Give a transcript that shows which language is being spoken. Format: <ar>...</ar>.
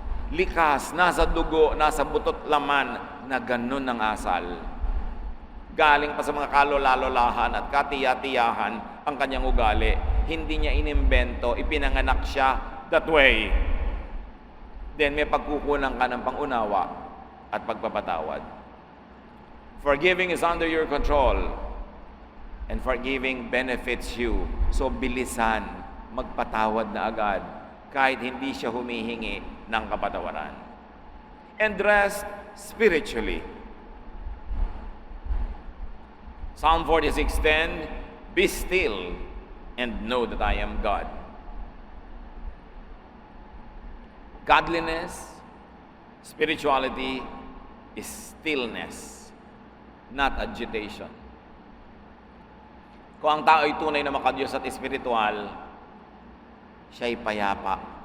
<tl>Likas, nasa dugo, nasa butot laman na ganun ang asal. Galing pa sa mga kalolalahan at katiya-tiyahan ang kanyang ugali. Hindi niya inimbento, ipinanganak siya</tl> <en>that way.</en> <tl>Then may pagkukunan ka ng pangunawa at pagpapatawad.</tl> <en>Forgiving is under your control. And forgiving benefits you.</en> <tl>So bilisan, magpatawad na agad kahit hindi siya humihingi ng kapatawaran.</tl> <en>And rest spiritually. Psalm 46:10, be still and know that I am God. Godliness, spirituality is stillness, not agitation.</en> <tl>Kung ang tao ay tunay na makadiyos at espiritual, siya ay payapa.</tl>